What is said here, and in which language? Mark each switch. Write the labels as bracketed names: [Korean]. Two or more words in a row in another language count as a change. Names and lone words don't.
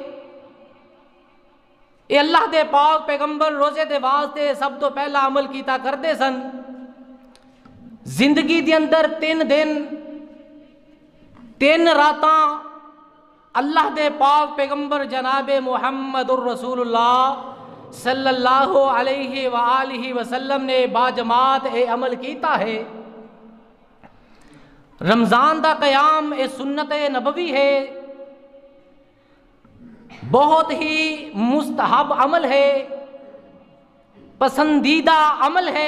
[Punjabi] یہ اللہ دے پاک پیغمبر روزے دے واسطے سب تو پہلا عمل کیتا کردے سن. زندگی دے اندر 3 دن 3 راتاں اللہ دے پاک پیغمبر جنابے محمدر رسول اللہ [Arabic] صلى الله عليه وآله وسلم [Punjabi] نے باجماعت اے عمل کیتا ہے. رمضان دا قیام اے سنت نبوی ہے بہت ہی مستحب عمل ہے پسندیدہ عمل ہے.